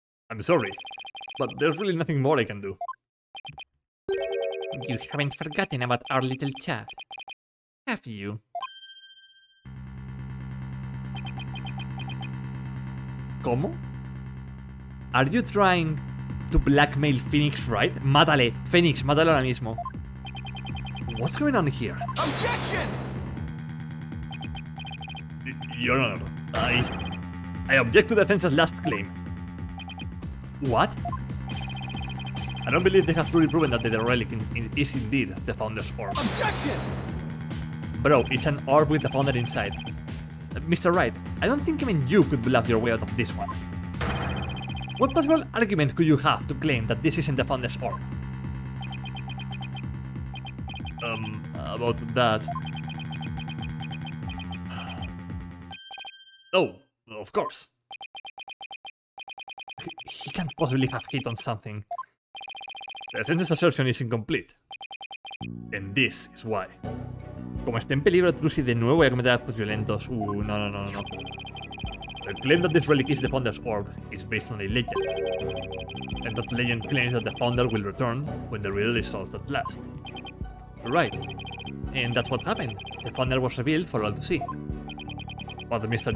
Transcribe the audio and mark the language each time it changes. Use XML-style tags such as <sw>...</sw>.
<en>I'm sorry, but there's really nothing more I can do. You haven't forgotten about our little chat, have you?</en> <es>¿Cómo?</es> <en>Are you trying to blackmail Phoenix, right?</en> <es>Mátale, Phoenix, mátalo ahora mismo.</es> <en>What's going on here? Objection! Your Honor, I object to defense's last claim. What? I don't believe they have truly proven that the relic is indeed the Founder's orb. Objection! Bro, it's an orb with the Founder inside. Mr. Wright, I don't think even you could bluff your way out of this one. What possible argument could you have to claim that this isn't the Founder's orb? About that... Oh, of course. He can't possibly have hit on something. The defense's assertion is incomplete. And this is why.</en> <es>Como esté en peligro Trilogy de nuevo voy a cometer actos violentos. No.</es> <en>The claim that this relic is the Founder's orb is based on a legend. And that legend claims that the Founder will return when the riddle is solved at last. Right. And that's what happened. The Founder was revealed for all to see. But Mr.</en>